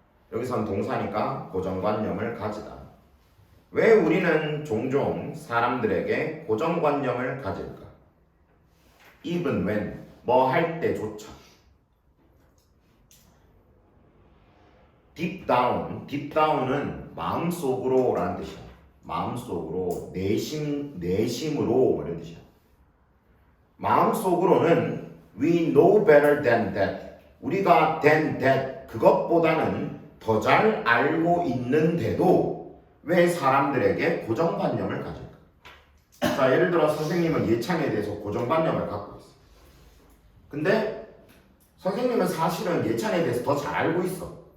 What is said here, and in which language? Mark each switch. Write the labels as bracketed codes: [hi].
[ko] 여기선 동사니까 고정관념을 가지다. 왜 우리는 종종 사람들에게 고정관념을 가질까? [en] even when, [ko] 뭐 할 때조차. [en] deep down [ko] 은 마음속으로 라는 뜻이야. 마음속으로, 내심으로 이런 뜻이야. 마음속으로는 [en] we know better than that. [ko] 우리가 [en] than that, [ko] 그것보다는 더 잘 알고 있는데도 왜 사람들에게 고정관념을 가질까? 자, 예를 들어 선생님은 예찬에 대해서 고정관념을 갖고 있어. 근데 선생님은 사실은 예찬에 대해서 더 잘 알고 있어.